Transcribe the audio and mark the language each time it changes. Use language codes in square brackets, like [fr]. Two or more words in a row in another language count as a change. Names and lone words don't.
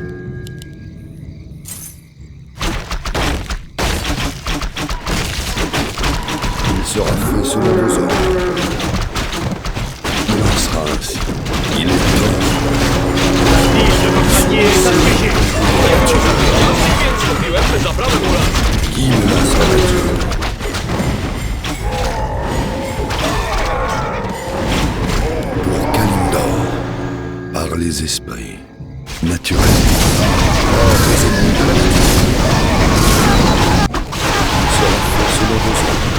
[fr] Il sera fait selon vos ordres. Il en sera ainsi. Il est temps. La ville de notre allié est assiégée. [pl] Więc kupiłem zaprawę murarską. [fr] Qui menace la nature? Pour Kalimdor, par les esprits, naturellement, hors les ennemis de la nature. Il sera fait selon vos ordres.